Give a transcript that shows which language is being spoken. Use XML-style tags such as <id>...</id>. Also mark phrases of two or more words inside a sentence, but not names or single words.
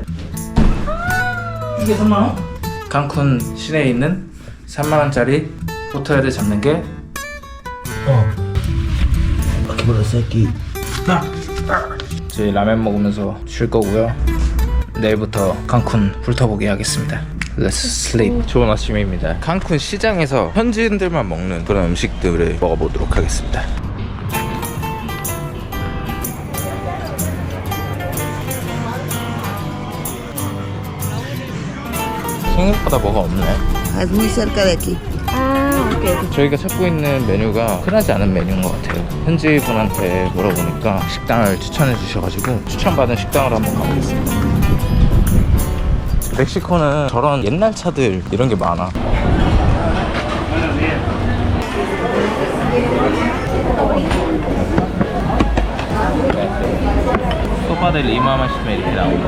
<ko>이게 3만원? 칸쿤 시내에 있는 3만원짜리 호텔을 잡는 게 저희 라면 먹으면서 쉴 거고요. 내일부터 칸쿤 훑어보기 하겠습니다.</ko> <en>Let's sleep.</en> <ko>좋은 아침입니다. 칸쿤 시장에서 현지인들만 먹는 그런 음식들을 먹어보도록 하겠습니다. 생각보다 뭐가 없네.</ko> <es>Es muy cerca de aquí.</es> <ko>아 오케이. 저희가 찾고 있는 메뉴가 흔하지 않은 메뉴인 것 같아요. 현지 분한테 물어보니까 식당을 추천해 주셔가지고 추천받은 식당으로 한번 가보겠습니다. 멕시코는 저런 옛날 차들 이런 게 많아. 소바데 리마 마시면 이렇게 나온다.</ko>